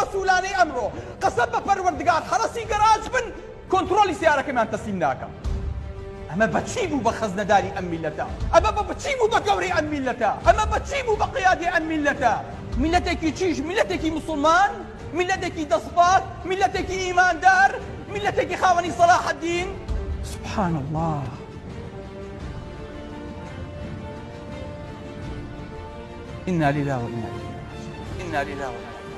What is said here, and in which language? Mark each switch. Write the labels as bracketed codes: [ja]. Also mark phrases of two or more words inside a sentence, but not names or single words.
[ckb] مەسئولانەی ئەمڕۆ قەسەم بە پەروەردگار حرەسی گەراج بن کۆنتڕۆلی سیارەکەمان تەسلیم ناکەم ئەمە بەچی بوو بە خەزنەداری ئەم میلەتە ئەمە بەچی بوو بە گەورەی ئەم میلەتە ئەمە بەچی بوو بە قیادەی ئەم میلەتە میلەتێکی چیش میلەتێکی موسڵمان میلەتێکی دەسڵات میلەتێکی ئیماندار میلەتێکی خاوەنی صلاح الدین [ar] سبحان الله إنا لله وإنا إليه راجعون إنا لله وإنا